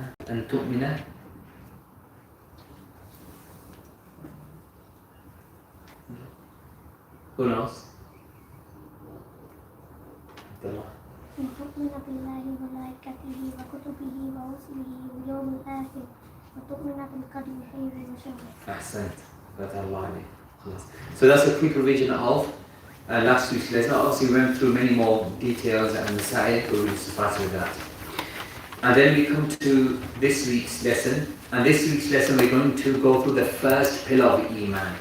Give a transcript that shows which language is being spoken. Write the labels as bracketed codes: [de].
[ar] أن تؤمن [en] Who knows? Abdullah. [ar] أن تؤمن بالله وملائكته وكتبه ورسله واليوم الآخر وتؤمن بالقدر خيره وشره. Ahsant. Fatah alayk. [en] So that's a quick revision of last week's lesson. Obviously we went through many more details and the side, but we'll just start with that. And then we come to this week's lesson. And this week's lesson we're going to go through the first pillar of Iman.